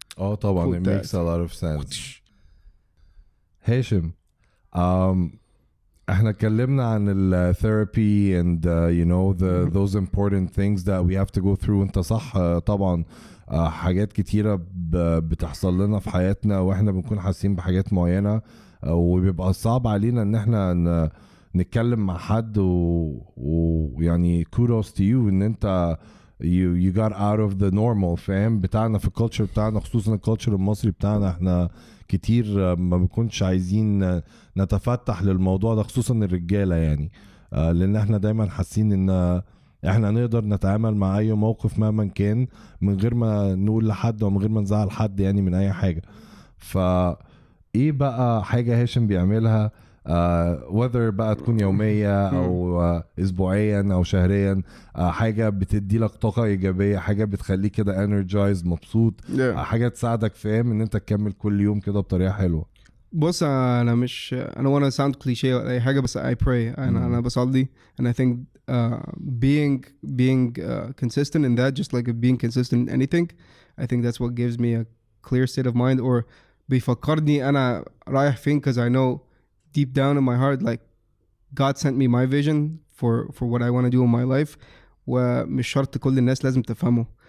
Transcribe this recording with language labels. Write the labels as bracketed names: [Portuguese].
[English] Oh طبعا it makes a lot of sense. هاشم [Arabic] احنا اتكلمنا عن ال [English] therapy and those important things that we have to go through. [Arabic] انت صح طبعا حاجات كتيرة بتحصل لنا في حياتنا واحنا بنكون حاسين بحاجات معينة وبيبقى صعب علينا ان احنا نتكلم مع حد ويعني [English] kudos to you [Arabic] ان انت [English] you got out of the normal [Arabic] فاهم بتاعنا في الكالتشر بتاعنا خصوصا الكالتشر المصري بتاعنا. احنا كتير ما بنكونش عايزين نتفتح للموضوع ده خصوصا الرجالة يعني لان احنا دايما حاسين ان احنا نقدر نتعامل مع اي موقف مهما كان من غير ما نقول لحد ومن غير ما نزعل حد يعني من اي حاجة. ايه بقى حاجة هاشم بيعملها whether بقى تكون يومية أو أسبوعيا أو شهريا حاجة بتدي لك طاقة إيجابية حاجة بتخليك كده energized مبسوط حاجة تساعدك فاهم إن أنت تكمل كل يوم كده بطريقة حلوة؟ بص أنا [English] wanna sound cliché [Arabic] ولا أي حاجة بس [English] I pray [Arabic] أنا بصلي [English] and I think being consistent in that just like being consistent in anything I think that's what gives me a clear state of mind or [Arabic] بيفكرني أنا رايح فين [English] because I know deep down in my heart like God sent me my vision for what I want to do in my life [Arabic] ومش شرط كل الناس لازم تفهمه.